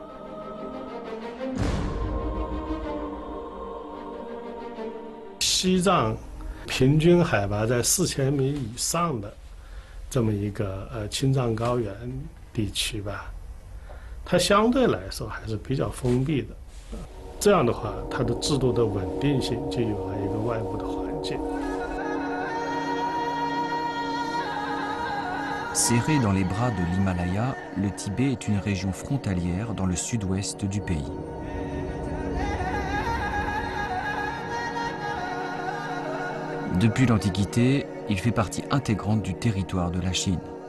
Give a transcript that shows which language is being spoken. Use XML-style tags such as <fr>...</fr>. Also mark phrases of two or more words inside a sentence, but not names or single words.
<zh>Xizang 平均海拔在4000米以上的这么一个青藏高原地区吧，它相对来说还是比较封闭的。这样的话，它的制度的稳定性就有了一个外部的环境。</zh> <fr>Serré dans les bras de l'Himalaya, le Tibet est une région frontalière dans le sud-ouest du pays. Depuis l'Antiquité, il fait partie intégrante du territoire de la Chine.</fr>